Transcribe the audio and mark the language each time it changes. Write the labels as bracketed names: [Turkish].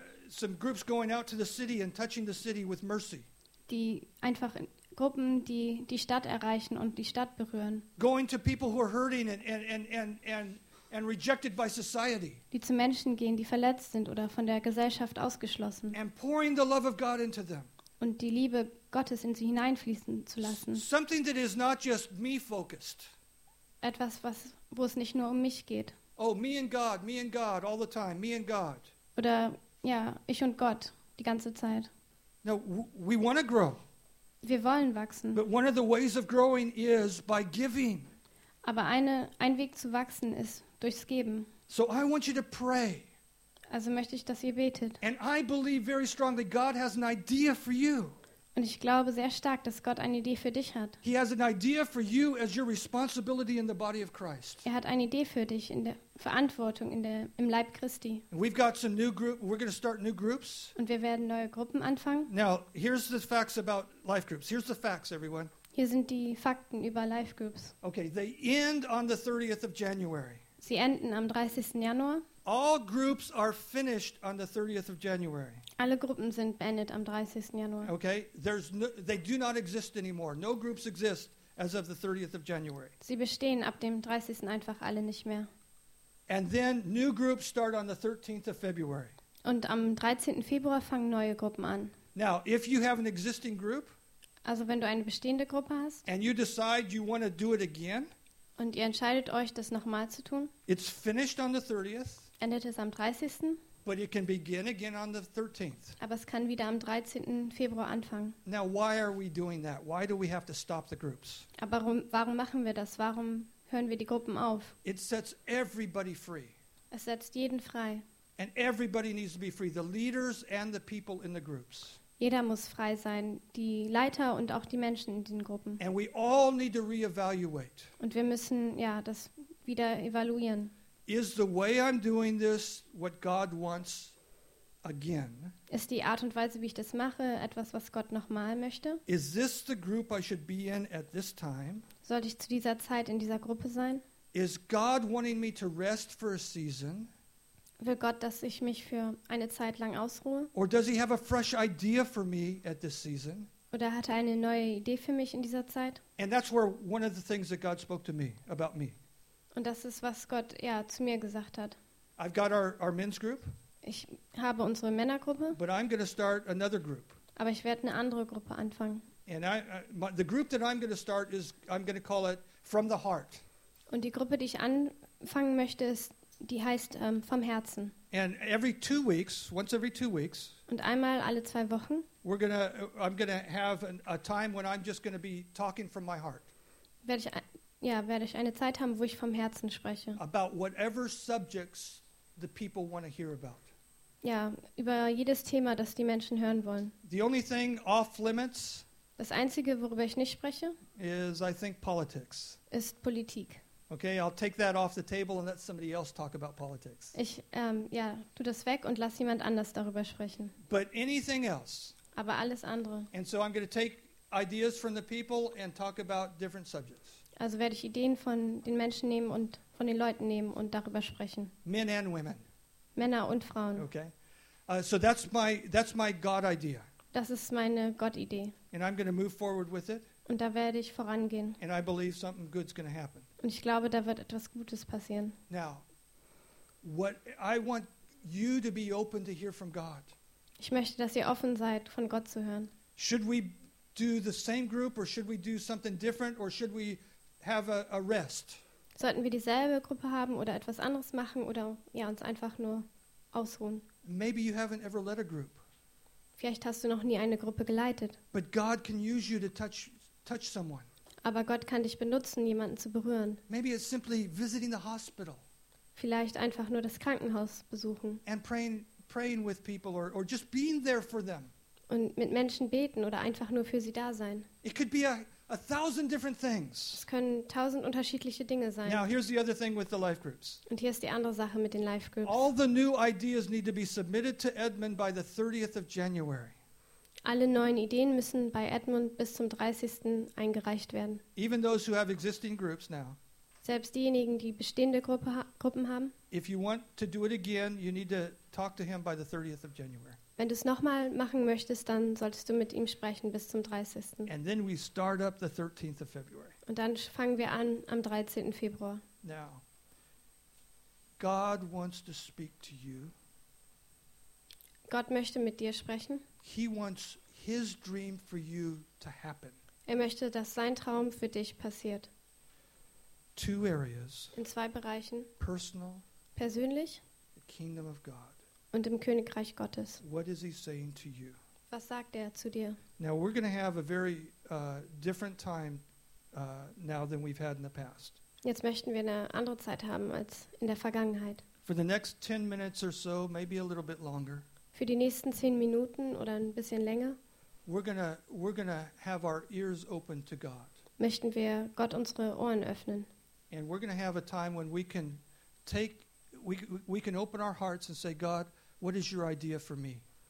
[English] some groups going out to the city and touching the city with mercy. [German] Die einfach Gruppen, die die Stadt erreichen und die Stadt berühren. [English] Going to people who are hurting and rejected by society. [German] Die zu Menschen gehen, die verletzt sind oder von der Gesellschaft ausgeschlossen. [English] And pouring the love of God into them. [German] Und die Liebe Gottes in sie hineinfließen zu lassen. [English] Something that is not just me focused. [German] Etwas, was wo es nicht nur um mich geht. [English] Oh, me and God all the time, me and God. [German] Oder ja, ich und Gott die ganze Zeit. [English] No, we want to grow. [German] Wir wollen wachsen. [English] But one of the ways of growing is by giving. [German] Aber ein Weg zu wachsen ist durchs Geben. [English] So I want you to pray. [German] Also möchte ich, dass ihr betet. [English] And I believe very strongly God has an idea for you. [German] Und ich glaube sehr stark, dass Gott eine Idee für dich hat. [English] He has an idea for you as your responsibility in the body of Christ. [German] Er hat eine Idee für dich in der Verantwortung im Leib Christi. [English] And we've got some new group. We're going to start new groups. [German] Und wir werden neue Gruppen anfangen. [English] Now, here's the facts about life groups. Here's the facts, everyone. [German] Hier sind die Fakten über life groups. [English] Okay, they end on the 30th of January. [German] Sie enden am 30. Januar. [English] All groups are finished on the 30th of January. [German] Alle Gruppen sind beendet am 30. Januar. [English] Okay, there's no, they do not exist anymore. No groups exist as of the 30th of January. [German] Sie bestehen ab dem 30. einfach alle nicht mehr. [English] And then new groups start on the 13th of February. [German] Und am 13. Februar fangen neue Gruppen an. [English] Now, if you have an existing group, [German] also wenn du eine bestehende Gruppe hast, [English] and you decide you want to do it again, [German] und ihr entscheidet euch, das nochmal zu tun, [English] it's finished on the 30th, [German] endet es am 30. [English] But it can begin again on the 13th. [German] Aber es kann wieder am 13. Februar anfangen. [English] Now, why are we doing that? Why do we have to stop the groups? [German] Aber warum machen wir das? Warum hören wir die Gruppen auf? [English] It sets everybody free. [German] Es setzt jeden frei. [English] And everybody needs to be free, the leaders and the people in the groups. [German] Jeder muss frei sein, die Leiter und auch die Menschen in den Gruppen. [English] And we all need to reevaluate. [German] Und wir müssen ja das wieder evaluieren. [English] Is the way I'm doing this what God wants again? [German] Ist die Art und Weise, wie ich das mache, etwas, was Gott nochmal möchte? [English] Is this the group I should be in at this time? [German] Sollte ich zu dieser Zeit in dieser Gruppe sein? [English] Is God wanting me to rest for a season? [German] Will Gott, dass ich mich für eine Zeit lang ausruhe? [English] Or does he have a fresh idea for me at this season? [German] Oder hat er eine neue Idee für mich in dieser Zeit? [English] And that's where one of the things that God spoke to me about me. [German] Und das ist, was Gott ja zu mir gesagt hat. [English] I've got our men's group. [German] Ich habe unsere Männergruppe. [English] But I'm going to start another group. [German] Aber ich werde eine andere Gruppe anfangen. [English] And the group that I'm going to start is, I'm going to call it From the Heart. [German] Und die Gruppe, die ich anfangen möchte, die heißt Vom Herzen. [English] And every 2 weeks, once every 2 weeks. [German] Und einmal alle 2 Wochen. [English] I'm going to have a time when I'm just going to be talking from my heart. [German] Werde ich eine Zeit haben, wo ich vom Herzen spreche. [English] About whatever subjects the people want to hear about. [German] Ja, über jedes Thema, das die Menschen hören wollen. [English] The only thing off limits, [German] das Einzige, worüber ich nicht spreche, [English] is, I think, politics. [German] Ist Politik. [English] Okay, I'll take that off the table and let somebody else talk about politics. [German] Ich tu das weg und lass jemand anders darüber sprechen. [English] But anything else. [German] Aber alles andere. [English] And so I'm going to take ideas from the people and talk about different subjects. [German] Also werde ich Ideen von den Menschen nehmen und von den Leuten nehmen und darüber sprechen. [English] Men and women. [German] Männer und Frauen. [English] Okay. So that's my God idea. [German] Das ist meine Gott-Idee. [English] And I'm going to move forward with it. [German] Und da werde ich vorangehen. [English] And I believe something good's going to happen. [German] Und ich glaube, da wird etwas Gutes passieren. [English] Now, what I want you to be open to hear from God. [German] Ich möchte, dass ihr offen seid, von Gott zu hören. [English] Should we do the same group or should we do something different or should we have a rest? [German] Sollten wir dieselbe Gruppe haben oder etwas anderes machen oder ja, uns einfach nur ausruhen? [English] Maybe you haven't ever led a group. [German] Vielleicht hast du noch nie eine Gruppe geleitet. [English] But God can use you to touch someone. [German] Aber Gott kann dich benutzen, jemanden zu berühren. [English] Maybe it's simply visiting the hospital. [German] Vielleicht einfach nur das Krankenhaus besuchen. [English] And praying with people or just being there for them. [German] Und mit Menschen beten oder einfach nur für sie da sein. [English] It could be a thousand different things. [German] Es können tausend unterschiedliche Dinge sein. [English] Now here's the other thing with the life groups. [German] Und hier ist die andere Sache mit den Life Groups. [English] All the new ideas need to be submitted to Edmund by the 30th of January. [German] Alle neuen Ideen müssen bei Edmund bis zum 30. eingereicht werden. [English] Even those who have existing groups now. [German] Selbst diejenigen, die bestehende Gruppen haben. [English] If you want to do it again, you need to talk to him by the 30th of January. [German] Wenn du es nochmal machen möchtest, dann solltest du mit ihm sprechen bis zum 30. [English] And then we start up the 13th of February. [German] Und dann fangen wir an am 13. Februar. [English] Now, God wants to speak to you. [German] Gott möchte mit dir sprechen. [English] He wants his dream for you to happen. [German] Er möchte, dass sein Traum für dich passiert. [English] Two areas. [German] In zwei Bereichen. [English] Personal. [German] Persönlich. [English] The kingdom of God. [German] Und im Königreich Gottes. [English] What is he saying to you? [German] Was sagt er zu dir? [English] Now we're going to have a very different time now than we've had in the past. [German] Jetzt möchten wir eine andere Zeit haben als in der Vergangenheit. [English] For the next 10 minutes or so, maybe a little bit longer. [German] Für die nächsten 10 Minuten oder ein bisschen länger [English] we're gonna have our ears open to God. [German] Möchten wir Gott unsere Ohren öffnen. [English] And we're going to have a time when we can take we can open our hearts and say, God, what is your idea for me?